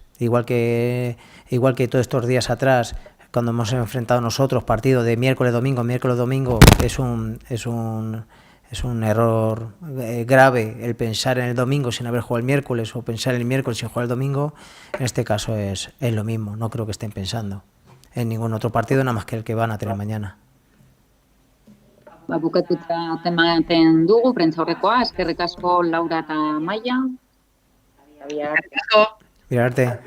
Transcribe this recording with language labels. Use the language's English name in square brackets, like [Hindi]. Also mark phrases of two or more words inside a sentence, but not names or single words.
[Spanish] Igual que todos estos días atrás, cuando hemos enfrentado nosotros partido de miércoles-domingo, es un error grave el pensar en el domingo sin haber jugado el miércoles, o pensar en el miércoles sin jugar el domingo. En este caso es lo mismo. No creo que estén pensando en ningún otro partido, nada más que el que van a tener mañana. [Basque] Bukatuta tematen dugu, prentzaurrekoa, eskerrik asko Laura eta Maia. Eskerrik asko. Mirarte.